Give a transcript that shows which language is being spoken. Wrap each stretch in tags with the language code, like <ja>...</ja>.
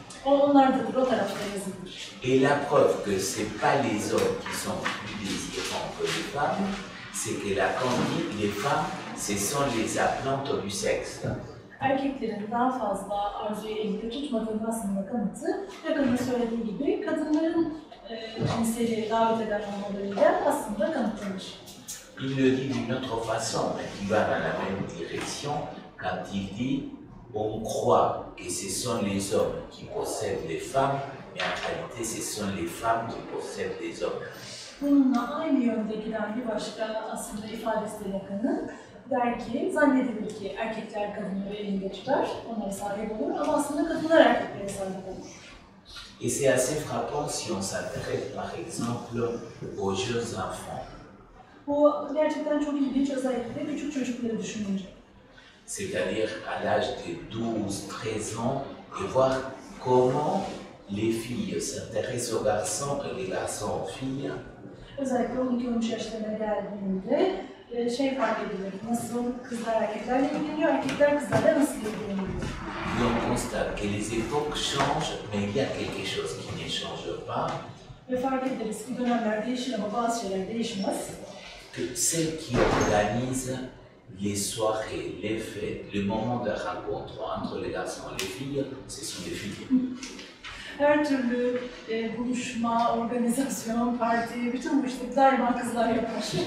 <tr>Onlardadır, o tarafta yazılır.</tr> <fr>Et la preuve que ce n'est pas les hommes qui sont plus désirants que les femmes, c'est que la conduite des femmes, ce sont les appelantes du sexe.</fr> <tr>Erkeklerin daha fazla arzuyu elinde tutmadığının aslında kanıtı, yakında söylediği gibi kadınların cinseli davet eden olmalarıyla aslında kanıtlanır.</tr> <fr>Il le dit d'une autre façon, mais qui va dans la même direction, quand il dit on croit que ce sont les hommes qui possèdent les femmes, mais en réalité ce sont les femmes qui possèdent les hommes.</fr> <tr>Bununla aynı yönde giden bir başka aslında ifadesi de yakını. Der ki, zannedilir ki erkekler kadınları elinde tutar, onlara sahip olur ama aslında kadınlar erkeklere sahip olur.</tr> <fr>Et c'est assez frappant si on s'intéresse par exemple aux jeunes enfants.</fr> <tr>Bu gerçekten çok ilginç, özellikle küçük çocukları düşününce.</tr> <fr>C'est-à-dire à l'âge de 12-13 ans, et voir comment les filles s'intéressent aux garçons et les garçons aux filles.</fr> <tr>Özellikle 12-13 yaşlarına geldiğinde fark edilir, nasıl kızlar erkeklerle ilgileniyor, erkekler kızlarla nasıl ilgileniyor.</tr> <fr>On constate que les époques changent, mais il y a quelque chose qui ne change pas.</fr> <tr>Ve fark ederiz ki dönemler değişir ama bazı şeyler değişmez.</tr> <fr>Que celles qui organisent les soirées, les fêtes, le moment de rencontre entre les garçons et les filles, ce sont des filles.</fr> <tr>Her türlü buluşma, organizasyon, parti, bütün bu işleri daima kızlar yapar.</tr>